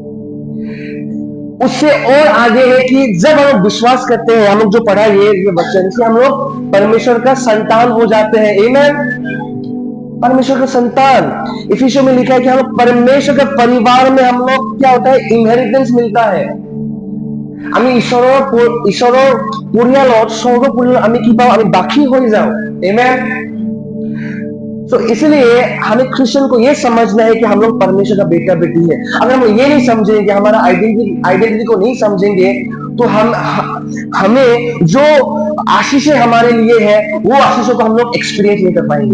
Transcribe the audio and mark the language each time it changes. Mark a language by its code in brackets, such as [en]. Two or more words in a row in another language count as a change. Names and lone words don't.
[hi] उससे और आगे है कि जब हम लोग विश्वास करते हैं, हम लोग जो पढ़ा ये वचन से, हम लोग परमेश्वर का संतान हो जाते हैं। आमीन। परमेश्वर का संतान, इफिसियों में लिखा है कि हम लोग परमेश्वर के परिवार में, हम लोग क्या होता है, इनहेरिटेंस मिलता है। [as] আমি ঈশ্বৰৰ পৰিয়ালত, স্বৰ্গ পৰিয়ালত আমি কি পাওঁ, আমি বাখী হৈ যাওঁ। [hi] आमीन। तो इसलिए हमें क्रिश्चियन को ये समझना है कि हम लोग परमेश्वर का बेटा बेटी है। अगर हम ये नहीं समझेंगे, हमारा आइडेंटिटी को नहीं समझेंगे, तो हमें जो आशीषें हमारे लिए है वो आशीषों को हम लोग एक्सपीरियंस नहीं कर पाएंगे।